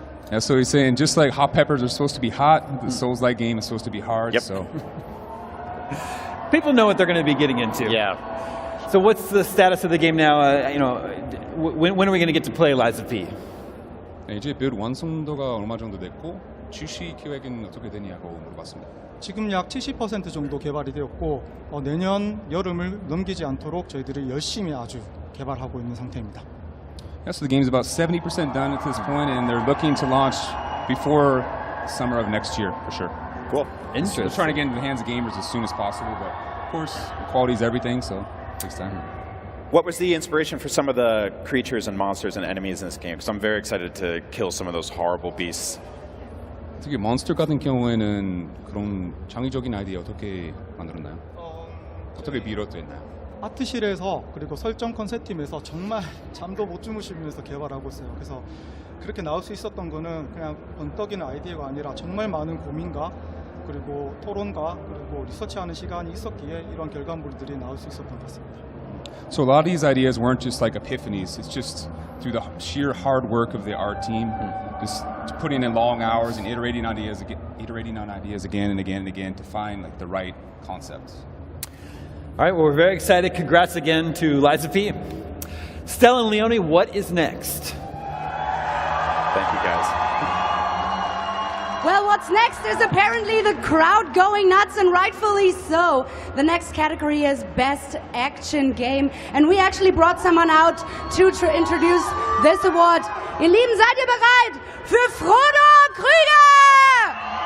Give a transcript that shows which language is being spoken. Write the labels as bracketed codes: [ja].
[en] Yeah, so he's saying just like hot peppers are supposed to be hot, the Souls-like game is supposed to be hard. Yep. So People know what they're going to be getting into. Yeah. So what's the status of the game now? When are we going to get to play Lies of P? [ko] 네, 이제 별 완성도가 얼마 정도 됐고 출시 계획은 어떻게 되냐고 물어봤습니다. 지금 약 70% 정도 개발이 되었고 내년 여름을 넘기지 않도록 저희들이 열심히 아주 개발하고 있는 상태입니다. [en] Yeah, so the game's about 70% done at this point, and they're looking to launch before summer of next year, for sure. Cool. We're trying to get into the hands of gamers as soon as possible, but of course, quality is everything, so it takes time. What was the inspiration for some of the creatures and monsters and enemies in this game? Because I'm very excited to kill some of those horrible beasts. [ko] 특히 몬스터 같은 경우에는 그런 창의적인 아이디어 어떻게 만들었나요? 어떻게 비롯됐나요? 아트실에서 그리고 설정 컨셉팀에서 정말 잠도 못 주무시면서 개발하고 있어요. 그래서 그렇게 나올 수 있었던 거는 그냥 번떡이는 아이디어가 아니라 정말 많은 고민과 그리고 토론과 그리고 리서치하는 시간이 있었기에 이런 결과물들이 나올 수 있었던 것 같습니다. [en] So a lot of these ideas weren't just like epiphanies. It's just through the sheer hard work of the art team, just putting in long hours and iterating on ideas again and again and again to find like the right concepts. All right, well, we're very excited. Congrats again to Lies of P. Stella and Leone, what is next? Thank you, guys. Well, what's next is apparently the crowd going nuts, and rightfully so. The next category is Best Action Game, and we actually brought someone out to introduce this award. [de] Ihr Lieben, seid ihr bereit für Frodo Krüger?